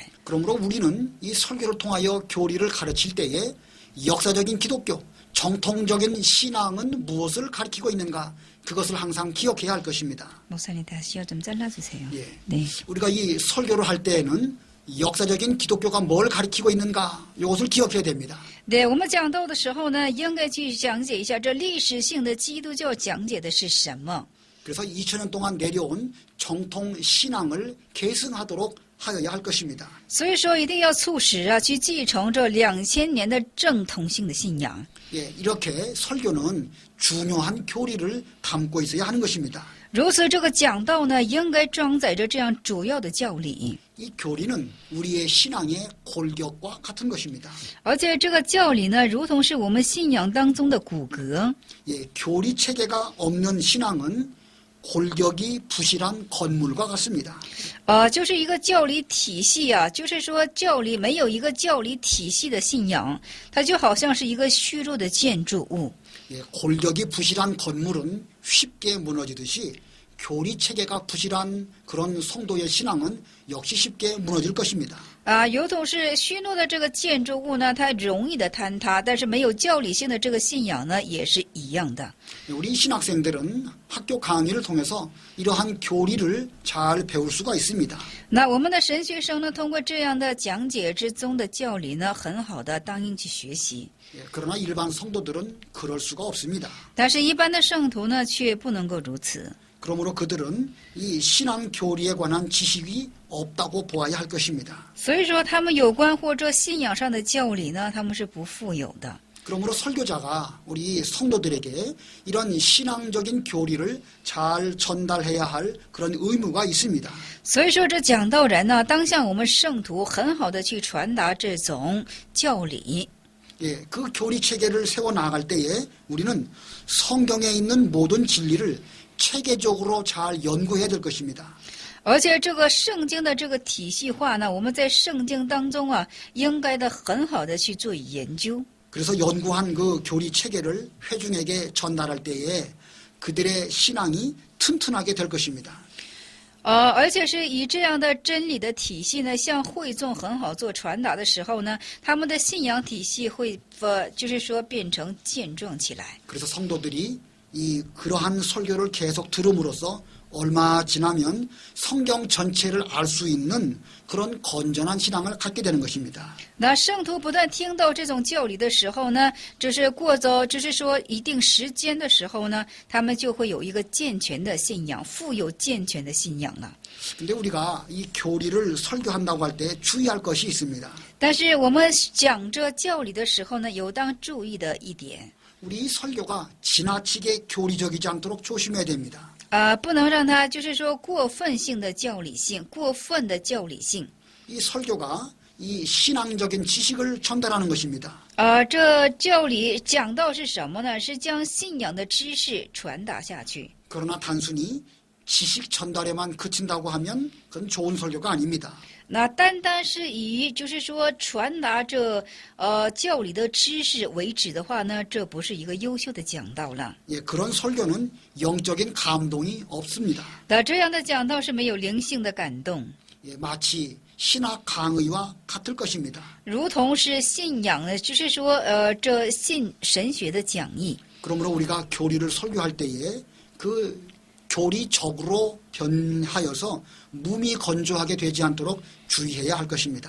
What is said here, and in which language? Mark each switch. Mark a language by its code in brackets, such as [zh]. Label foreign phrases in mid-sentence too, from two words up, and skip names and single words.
[ko] 그러므로 우리는 이 설교를 통하여 교리를 가르칠 때에 역사적인 기독교, 정통적인 신앙은 무엇을 가리키고 있는가, 그것을 항상 기억해야 할 것입니다. 목사님 다시 좀 잘라주세요. 예. 네. 우리가 이 설교를 할 때에는 역사적인 기독교가 뭘 가리키고 있는가, 이것을 기억해야 됩니다. [zh] 对，我们讲到的时候呢，应该去讲解一下这历史性的基督教讲解的是什么。 [ko] 그래서 2000년 동안 내려온 정통 신앙을 계승하도록 하여야 할 것입니다. [zh] 所以说，一定要促使去继承这2000年的正统性的信仰。 [ko] 예, 이렇게 설교는 중요한 교리를 담고 있어야 하는 것입니다. [zh] 如此，这个讲道呢，应该装载着这样主要的教理， [ko] 이 교리는 우리의 신앙의 골격과 같은 것입니다. [zh] 而且这个教理呢，如同是我们信仰当中的骨骼。 [ko] 예, 교리 체계가 없는 신앙은 골격이 부실한 건물과 같습니다. [zh] 就是一个教理体系啊，就是说教理没有一个教理体系的信仰，它就好像是一个虚弱的建筑物。 [ko] 예, 골격이 부실한 건물은 쉽게 무너지듯이 교리 체계가 부실한 그런 성도의 신앙은 역시 쉽게 무너질 것입니다. [zh] 有同是虚弱的这个建筑物呢，它容易的坍塌，但是没有教理性的这个信仰呢，也是一样的。 [ko] 우리 신학생들은 학교 강의를 통해서 이러한 교리를 잘 배울 수가 있습니다. [zh] 那我们的神学生呢，通过这样的讲解之中的教理呢，很好的当应去学习。 [ko] 예, 그러나 일반 성도들은 그럴 수가 없습니다. [zh] 但是，一般的圣徒呢，却不能够如此。 [ko] 그러므로 그들은 이 신앙 교리에 관한 지식이 없다고 보아야 할 것입니다. [zh] 所以说，他们有关或者信仰上的教理呢，他们是不富有的。 [ko] 그러므로 설교자가 우리 성도들에게 이런 신앙적인 교리를 잘 전달해야 할 그런 의무가 있습니다. [zh] 所以说，这讲道人呢，当向我们圣徒很好的去传达这种教理。 [ko] 예, 그 교리 체계를 세워 나갈 때에 우리는 성경에 있는 모든 진리를 체계적으로 잘 연구해야 될 것입니다. [zh] 而且这个圣经的这个体系化呢，我们在圣经当中啊，应该的很好的去做研究。 [ko] 그래서 연구한 그 교리 체계를 회중에게 전달할 때에 그들의 신앙이 튼튼하게 될 것입니다. [zh] 而且是以这样的真理的体系呢，向会众很好做传达的时候呢，他们的信仰体系会就是说变成健壮起来。 [ko] 그래서 성도들이 이 그러한 설교를 계속 들음으로써 얼마 지나면 성경 전체를 알 수 있는 그런 건전한 신앙을 갖게 되는 것입니다. [zh] 那圣徒不断听到这种教理的时候呢，就是说一定时间的时候呢，他们就会有一个健全的信仰，富有健全的信仰了。 [ko] 근데 우리가 이 교리를 설교한다고 할 때 주의할 것이 있습니다. [zh] 但是我们讲这教理的时候呢，有当注意的一点， [ko] 우리 설교가 지나치게 교리적이지 않도록 조심해야 됩니다. [zh] 不能让它就是说过分性的教理性，过分的教理性。 [ko] 이 설교가 이 신앙적인 지식을 전달하는 것입니다. [zh] 这教理讲到是什么呢？是将信仰的知识传达下去。 [ko] 그러나 단순히 지식 전달에만 그친다고 하면 그건 좋은 설교가 아닙니다. [zh] 那单单是以就是说传达这教理的知识为止的话呢，这不是一个优秀的讲道了。 [ko] 예, 그런 설교는 영적인 감동이 없습니다. [zh] 那这样的讲道是没有灵性的感动， [ko] 예, 마치 신학 강의와 같을 것입니다. [zh] 如同是信仰的，就是说这信神学的讲义。 [ko] 그러므로 우리가 교리를 설교할 때에 그 교리적으로 변하여서 몸이 건조하게 되지 않도록 주의해야 할 것입니다.